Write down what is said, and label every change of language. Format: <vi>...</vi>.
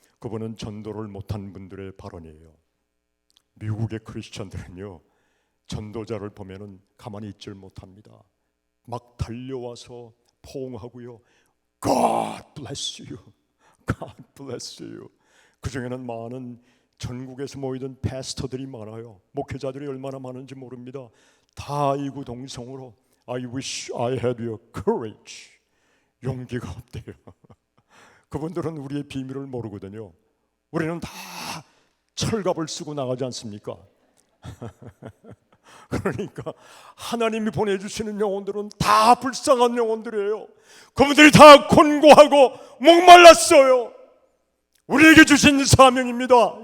<ko>그분은 전도를 못한 분들의 발언이에요. 미국의 크리스천들은요, 전도자를 보면은 가만히 있질 못합니다. 막 달려와서 포옹하고요.</ko> <en>God bless you. God bless you.</en> <ko>그 중에는 많은 전국에서 모이던 패스터들이 많아요. 목회자들이 얼마나 많은지 모릅니다. 다 이구동성으로</ko> <en>I wish I had your courage.</en> <ko>용기가 없대요. 그분들은 우리의 비밀을 모르거든요. 우리는 다 철갑을 쓰고 나가지 않습니까? 그러니까 하나님이 보내주시는 영혼들은 다 불쌍한 영혼들이에요. 그분들이 다 곤고하고 목말랐어요. 우리에게 주신 사명입니다.</ko>